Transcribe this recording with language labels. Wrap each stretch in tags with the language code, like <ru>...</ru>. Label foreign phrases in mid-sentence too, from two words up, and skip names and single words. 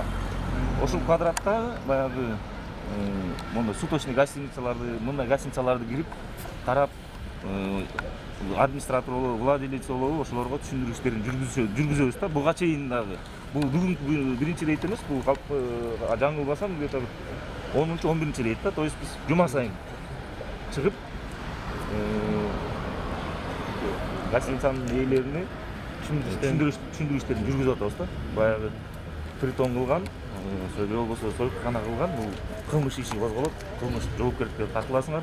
<ky>Ошол квадратта баягы мондай суточный мындай гостиницаларды кирип тарап администратор болобу, владелец болобу, ошолорго түшүндүрүү иштерин жүргүзөбүз да. Буга чейин дагы бул бүгүнкү биринчи рейд эмес, бул жаңылбасам где-то 10-11 рейд да.</ky> <ru>То есть</ru> <ky>биз жума сайын чыгып гостиницанын ээлерине түшүндүрүү иштерин жүргүзүп атабыз да. Баягы притон кылган, же болбосо сойкукана кылган, бул кылмыш иши козголот, кылмыш жоопкерчиликке тартыласыңар.</ky>